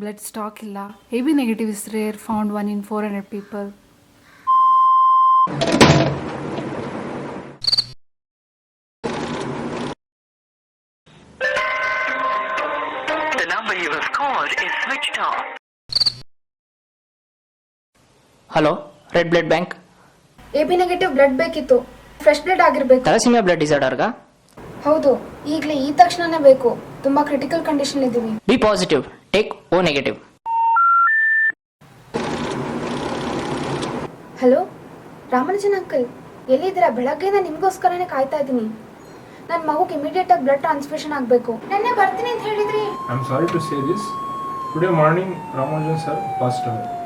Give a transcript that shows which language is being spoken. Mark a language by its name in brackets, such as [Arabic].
[English] Blood stock [Kannada] ಇಲ್ಲ. [English] AB negative is rare, found 1 in 400 people. The number you have called is switched off. [Kannada] Hello, red blood bank. AB negative blood ಬೇಕಿತ್ತು. Fresh blood ಆಗಿರಬೇಕು. ಥಾಲಸೀಮಿಯಾ blood ಡಿಸಾರ್ಡರ್ಗಾ? ಹೌದು, ಈಗಲೇ ಈ ತಕ್ಷಣನೇ ಬೇಕು. ತುಂಬಾ ಕ್ರಿಟಿಕಲ್ ಕಂಡೀಷನ್ ಇದ್ದೀವಿ. [English] B positive, take O negative. [Kannada] Hello, Ramanujan uncle, ಎಲ್ಲಿದ್ದೀರಾ? ಬೆಳಗ್ಗೆಯಿಂದ ನಿಮಗೋಸ್ಕರನೇ ಕಾಯ್ತಾ ಇದ್ದೀನಿ. ನನ್ನ ಮಗುಗೆ ಇಮಿಡಿಯೇಟ್ ಆಗಿ ಬ್ಲಡ್ ಟ್ರಾನ್ಸ್ಫ್ಯೂಷನ್ ಆಗಬೇಕು. ನೆನ್ನೆ ಬರ್ತೀನಿ ಅಂತ ಹೇಳಿದ್ರಿ. [English] I am sorry to say this. Today morning, Ramanujan sir passed away.